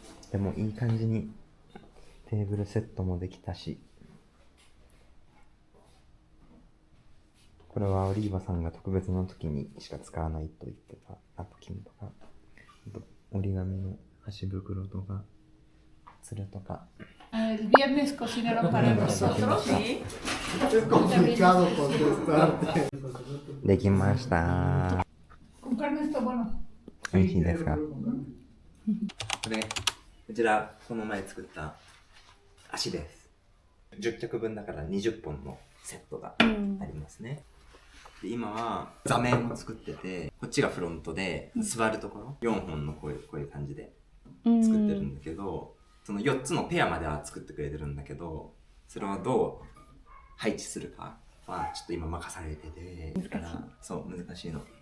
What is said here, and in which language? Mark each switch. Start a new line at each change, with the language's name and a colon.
Japanese: でもいい感じにテーブルセットもできたし、これはオリーバさんが特別な時にしか使わないと言ってたナプキンとか、あと折り紙の箸袋とか、つるとか。
Spanish: El viernes cocinaron para nosotros. Sí. Es complicado contestarte.
Japanese: できました。
Spanish: Con carne está bueno.
Japanese: 美味しいですか？これ、こちらこの前作った足です。 10着分だから20本のセットがありますね。で今は座面を作ってて、こっちがフロントで座るところ4本のこういう感じで作ってるんだけど、その4つのペアまでは作ってくれてるんだけど、それはどう配置するかはちょっと今任されてて、だからそう難しいの。